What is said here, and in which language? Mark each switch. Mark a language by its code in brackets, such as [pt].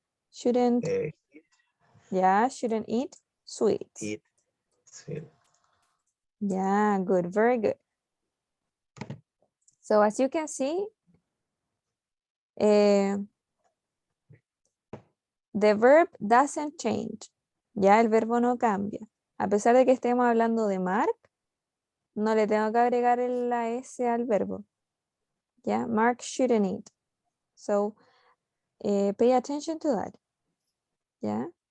[en] Shouldn't, ya, shouldn't eat sweets. Eat. Sweet. Yeah, good, very good. So as you can see, the verb doesn't change. [es] Ya el verbo no cambia. A pesar de que estemos hablando de Mark, no le tengo que agregar la S al verbo. [en] Ya, Mark shouldn't eat. So pay attention to that. Yeah.